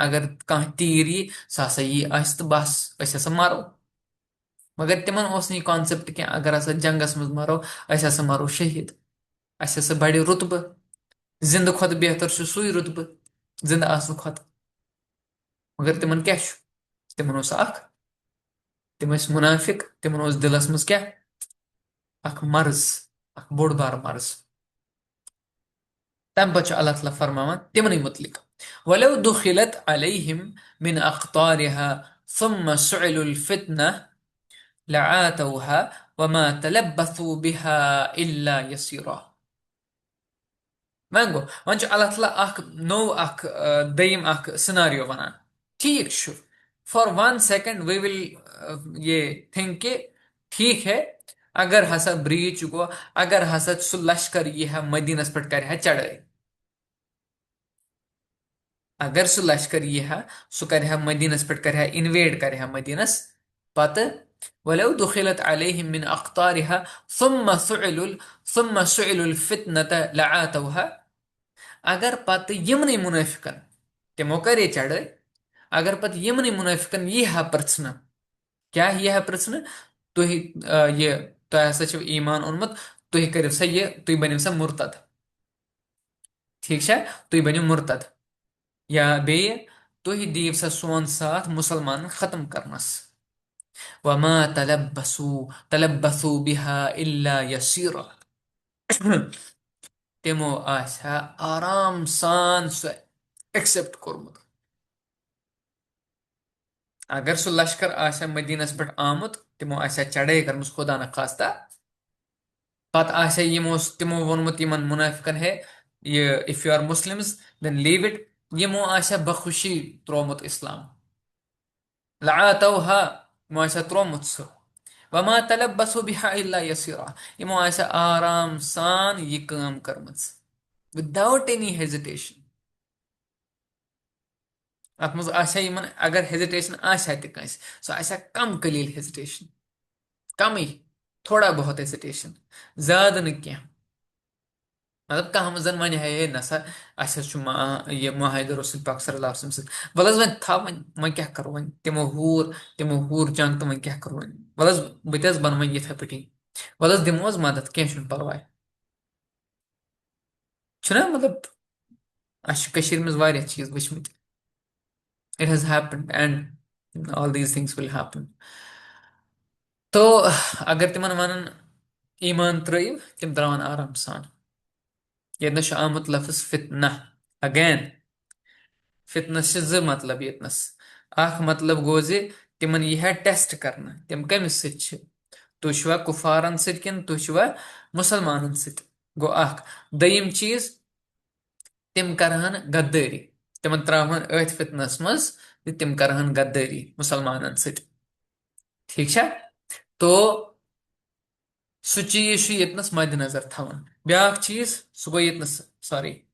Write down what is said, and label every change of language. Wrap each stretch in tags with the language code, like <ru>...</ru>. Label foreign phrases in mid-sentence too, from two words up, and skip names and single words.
<ks>اگر کانٛہہ تیٖر یی سُہ ہسا یی اسہِ تہٕ بس أسۍ ہسا مرو مگر تِمن اوس نہٕ یہِ کانسیپٹ کینٛہہ اگر ہسا جنگس منٛز مرو أسۍ ہسا مرو شہیٖد اسہِ ہسا بڑِ رُتبہٕ زِندٕ کھۄتہٕ بہتر چھُ سُے رُتبہٕ زِندٕ آسنہٕ کھۄتہٕ مگر تِمن کیٛاہ چھُ تِمن اوس اکھ تِم ٲسۍ مُنافِق تِمن اوس دِلس منٛز کیٛاہ اکھ مرض اکھ بوٚڑ بار مرض تمہِ پتہٕ چھُ اللہ تعالیٰ فرماوان تِمنٕے مُتعلق</ks> <ar>ولو دخلت عليهم من أقطارها ثم سئلوا الفتنة لعاتوها وما تلبثوا بها إلا يسيرا</ar> <ks>وۄنۍ گوٚو وۄنۍ چھُ اللہ تعالیٰ اکھ نوٚو اکھ دوٚیِم اکھ سِناریو وَنان ٹھیٖک چھُ</ks> <en>for one second we will yeah think</en> <ur>کہ ٹھیک ہے</ur> <ks>اگر ہسا بریچ گو اگر ہسا سُہ لشکر یی ہا مدیٖنس پٮ۪ٹھ کرِ ہا چڑٲے اگر سُہ لشکر یی ہا سُہ کرِ ہا مدیٖنس پٮ۪ٹھ کرِ ہا انویڈ کرِ ہا مدیٖنس پتہٕ</ks> <ar>ولو دخلت عليهم من أقطارها ثم سئلوا الفتنة لعاتوها</ar> <ks>اگر پتہٕ یِمنٕے مُنٲفِقن تِمو کرے چڑٲے اگر پتہٕ یِمنٕے مُنٲفِقن یی ہا پرژھنہٕ کیٛاہ یی ہا پرژھنہٕ تُہۍ یہِ تۄہہِ ہسا چھُو ایمان اوٚنمُت تُہۍ کٔرِو سا یہِ تُہۍ بٔنِو سا مُرتد ٹھیٖک چھا تُہۍ بٔنِو مُرتد یا بیٚیہِ تُہۍ دِیِو سا سون ساتھ مُسلمانن ختم کرنس</ks> <ar>وما تلبثوا بها إلا يسيرا</ar> <ks>تِمو آسہِ ہا آرام سان سُہ ایکسپٹ کوٚرمُت اگر سُہ لشکر آسہِ ہا مدیٖنس پٮ۪ٹھ آمُت تِمو آسہِ ہا چڑٲے کٔرمٕژ خۄدا نہ خاستہ پتہٕ آسہِ ہا تِمو ووٚنمُت یِمن مُنٲفِقن ہے یہِ</ks> <en>if you are Muslims then leave it</en> <ks>یِمو آسہِ ہا بخوشی تروومُت اسلام لعاتوها یِمو آسہِ ہا تروومُت سُہ</ks> <ar>وما تلبثوا بها إلا يسيرا</ar> <ks>یِمو آسہِ ہا آرام سان یہِ کٲم کٔرمٕژ</ks> <en>without any hesitation</en> <ks>اتھ منٛز آسہِ ہا یِمن اگر ہیزِٹیشن آسہِ ہا تہِ کٲنٛسہِ سُہ آسہِ ہا کم قلیٖل ہیزِٹیشن کمٕے</ks> <ur>تھوڑا بہت</ur> <ks>ہیزِٹیشن زیادٕ نہٕ کینٛہہ مطلب کانٛہہ زن ونہِ ہے نسا اسہِ حظ چھُ یہِ معاہدٕ رسول پاک</ks> <ar>صلی اللہ علیہ وسلم</ar> <ks>سۭتۍ وَلہٕ حظ وۄنۍ تھاو وۄنۍ کیٛاہ کرو وۄنۍ تِمو ہوٗر جنگ تہٕ وۄنۍ کیٛاہ کرو وۄنۍ وَلہٕ حظ بہٕ تہِ حظ بنہٕ وۄنۍ یِتھے پٲٹھی وَلہٕ حظ دِمو حظ مدد کینٛہہ چھُنہٕ پرواے چھُنہ مطلب اَسہِ چھُ کٔشیٖرِ منٛز واریاہ چیٖز وٕچھمٕتۍ</ks> <en>it has happened and all these things will happen</en> <ks>تو اگر تِمن ونان ایمان ترٲیِو تِم تراون آرام سان ییٚتنس چھُ آمُت لفظ فتنہ اگین فتنس چھِ زٕ مطلب ییٚتنس اکھ مطلب گوٚو زِ تِمن یی ہا ٹیسٹ کرنہٕ تِم کٔمِس سۭتۍ چھِ تُہۍ چھِوا کُفارن سۭتۍ کِنہٕ تُہۍ چھِوا مُسلمانن سۭتۍ گوٚو اکھ دوٚیِم چیٖز تِم کرہن غدٲری تِمن تراوہن أتھۍ فتنس منٛز تہٕ تِم کرہن غدٲری مُسلمانن سۭتۍ ٹھیٖک چھا تو سُہ چیٖز چھُ ییٚتنس مدِ نظر تھاوُن بیاکھ چیٖز سُہ گوٚو ییٚتنس سوری</ks>